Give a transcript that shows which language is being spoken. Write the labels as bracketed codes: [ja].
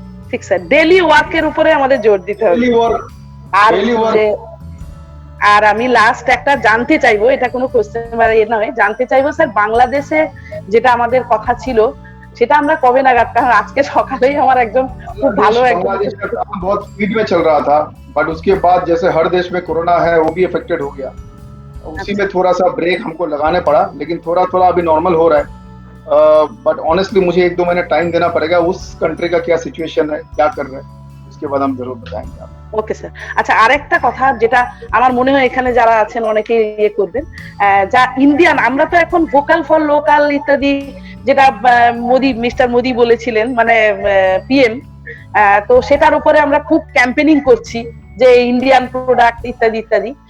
[bn] ঠিক sir, daily ওয়ার্কের উপরে আমাদের জোর দিতে হবে। [hi] डेली वर्क, [bn] আর [hi] डेली वर्क। [bn] আর আমি লাস্ট একটা জানতে চাইবো, এটা কোনো কোশ্চেন মানে নয়, জানতে চাইবো স্যার বাংলাদেশে যেটা আমাদের কথা ছিল সেটা আমরা কবে নাগাদ, কারণ আজকে সকালেই আমার একজন খুব ভালো একজন [hi] बांग्लादेश का काम बहुत स्पीड में चल रहा था, बट उसके बाद जैसे हर देश में कोरोना है वो भी अफेक्टेड हो गया, उसी में थोड़ा सा ब्रेक हमको लगाने पड़ा, लेकिन थोड़ा थोड़ा अभी नॉर्मल हो रहा है। बट ऑनेस्टली मुझे 1-2 महीने टाइम देना पड़ेगा, उस कंट्री का क्या सिचुएशन है, क्या कर रहे हैं, उसके बाद हम जरूर बताएंगे आपको। [en] Okay sir. [bn] আচ্ছা আরেকটা কথা যেটা আমার মনে হয় এখানে যারা আছেন অনেকে ইয়ে করবেন, যা ইন্ডিয়ান, আমরা তো এখন ভোকাল ফর লোকাল ইত্যাদি যেটা মোদি, মিস্টার মোদি বলেছিলেন মানে পিএম, তো সেটার উপরে আমরা খুব ক্যাম্পেনিং করছি যে ইন্ডিয়ান প্রোডাক্ট ইত্যাদি ইত্যাদি।